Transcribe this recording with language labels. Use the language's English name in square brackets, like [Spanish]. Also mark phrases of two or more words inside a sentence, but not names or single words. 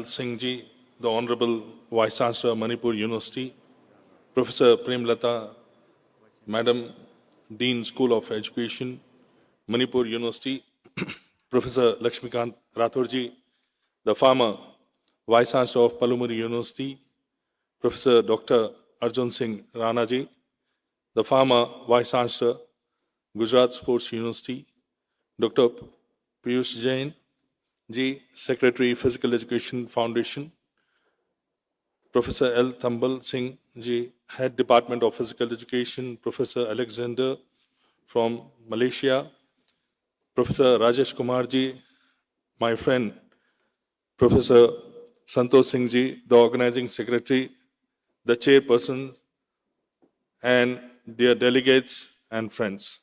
[English] Singhji, the Honorable Vice Chancellor, Manipur University, Professor Premlata, Madam Dean, School of Education, Manipur University, Professor Lakshmikant Rathorji, the former Vice Chancellor of Palumuri University, Professor Dr. Arjun Singh Ranaji, the former Vice Chancellor, Gujarat Sports University, Dr. Piyush Jain Ji, Secretary, Physical Education Foundation, Professor L. Thambal Singh Ji, Head Department of Physical Education, Professor Alexander from Malaysia, Professor Rajesh Kumar Ji, my friend, Professor Santosh Singh Ji, the Organizing Secretary, the Chairperson, and dear delegates and friends.